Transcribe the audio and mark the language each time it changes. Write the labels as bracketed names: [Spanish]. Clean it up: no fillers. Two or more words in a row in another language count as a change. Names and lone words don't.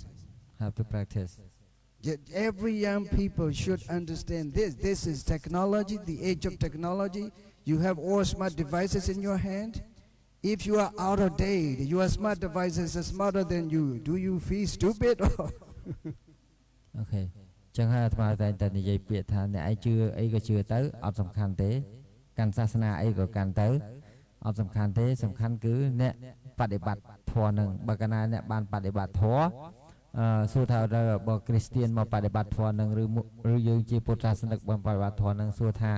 [English] have to practice Every young people should understand this. This is technology, the age of technology. You have all smart devices in your hand. If you are out of date, your smart devices are smarter than you. Do you feel stupid? [Khmer] Okay ចឹងហើយអាត្មាតែនិយាយពាក្យថាអ្នកឯងជឿអីក៏ជឿទៅអត់សំខាន់ទេកាន់សាសនាអីក៏កាន់ទៅអត់សំខាន់ទេសំខាន់គឺអ្នកបដិបត្តិធម៌នឹង បើកាលណាអ្នកបានបដិបត្តិធម៌សួរថាបើគ្រីស្ទៀនមកបដិបត្តិធម៌នឹងឬយើងជាពុទ្ធសាសនិកបានបដិបត្តិធម៌នឹងសួរថា